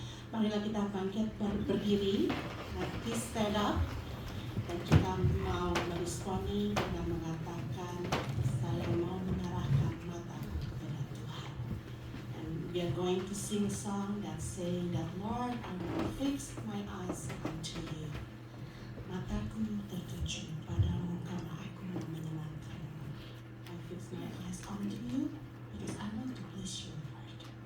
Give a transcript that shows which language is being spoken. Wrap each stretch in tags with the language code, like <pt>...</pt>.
<id>Marilah kita bangkit berdiri,</id> <en>please stand up,</en> <id>dan kita mau meresponi dengan mengatakan, saya mau mengarahkan mataku kepada Tuhan.</id> <en>And we are going to sing a song that saying that Lord, I will fix my eyes unto you.</en> <id>Mataku tertuju padamu karena aku mau menyenangkanmu.</id> <en>I fix my eyes onto you because I want to please you, Lord.</en>